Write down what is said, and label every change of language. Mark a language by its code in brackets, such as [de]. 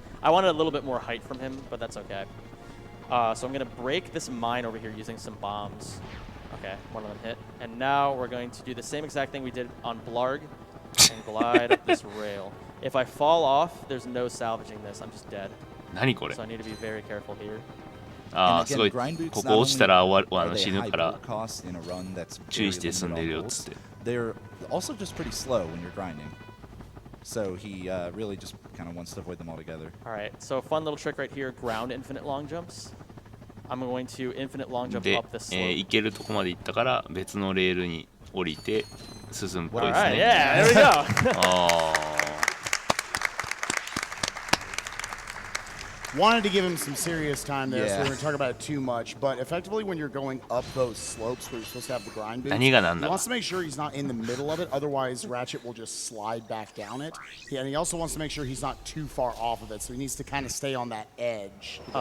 [en] I wanted a little bit more height from him, but that's okay. So I'm gonna break this mine over here using some bombs. Okay, one of them hit. And now we're going to do the same exact thing we did on Blarg and glide up this rail. If I fall off, there's no salvaging this. I'm just dead. So I need to be very careful here. [ja] すごいここ落ちたら死ぬから注意して進んでるよっつって。 [en] They're also just pretty slow when you're grinding. So he really just kind of wants to avoid them altogether. All right, so fun little trick right here, ground infinite long jumps. I'm going to infinite long jump up this slope. [ja] 行けるとこまで行ったから別のレールに降りて進むっぽいですね。 [en] All right, yeah, there we go. Wanted to give him some serious time there, so we we're going to talk about it too much. But effectively, when you're going up those slopes where you're supposed to have the grind boots, he wants to make sure he's not in the middle of it. Otherwise, Ratchet will just slide back down it. And he also wants to make sure he's not too far off of it, so he needs to kind of stay on that edge.